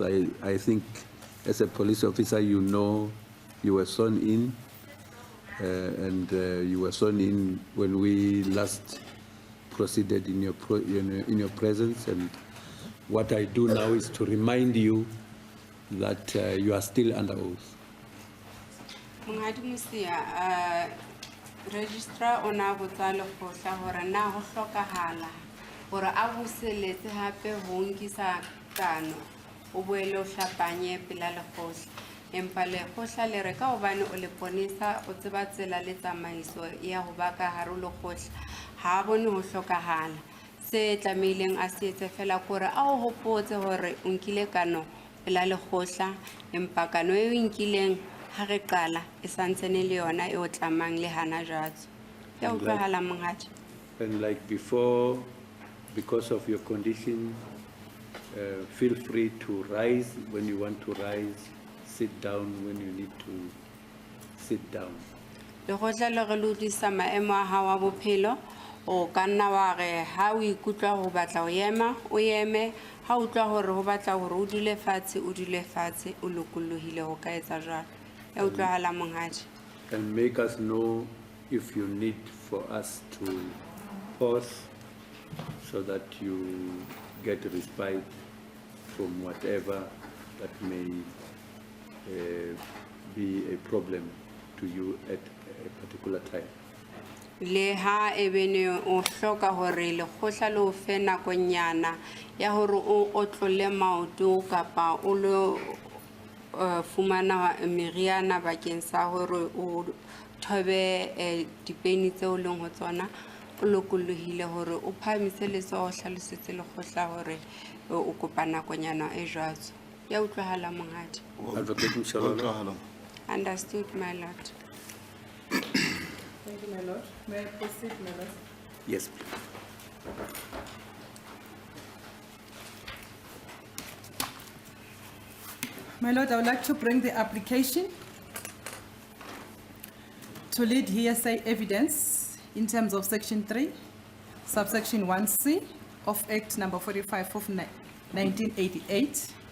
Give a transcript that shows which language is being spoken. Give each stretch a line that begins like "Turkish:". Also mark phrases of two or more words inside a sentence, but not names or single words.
English: I think as a police officer, you know, you were sworn in, and you were sworn in when we last proceeded in your presence, and what I do now is to remind you that you are still under oath.
Southern Sotho: Monghadi Mosia, registrar ona botsa lekgotla hore na ho hlokahala hore a buseletse hape ho nkisa kano o boele o hlapanye pela lekgotla empa lekgotla le re ka hobane o le ponisa o tseba tsela le tsamaiso ya ho ba ka hare ho lekgotla ha bone ho hlokahala se tlameileng a se etse fela gore a o hopotse hore o nkile kano pela lekgotla empa kano e o nkileng ha re qala e santsene le yona e o tlamang le hana jwatso ya utlwahala monghadi.
English: And like before, because of your condition, feel free to rise when you want to rise, sit down when you need to sit down.
Southern Sotho: Lekgotla le re lodisa maemo a hao a bophelo o ka nna wa re ha o ikutlwa ho batla o ema o eme ha o utlwa hore ho batla hore o dule fatshe o lokollohile ho ka etsa jwalo ya utlwahala monghadi.
English: And make us know if you need for us to pause so that you get respite from whatever that may be a problem to you at a particular time.
Southern Sotho: Le ha ebene o hloka hore lekgotla le o fe nakonyana ya hore o otlole maoto kapa o lo fumana meriana bakeng sa hore o thobe dipeni tse o leng ho tsona o lokollohile hore o phamise letsoho o hlalosetse lekgotla hore o kopa nakonyana e jwatso ya utlwahala monghadi.
English: Advocate Mshalolo. Understood, my lord. Thank you, my lord. May I proceed, my lord? Yes, please. My lord, I would like to bring the application to lead hearsay evidence in terms of section 3, subsection 1C of Act number 45 of 1988.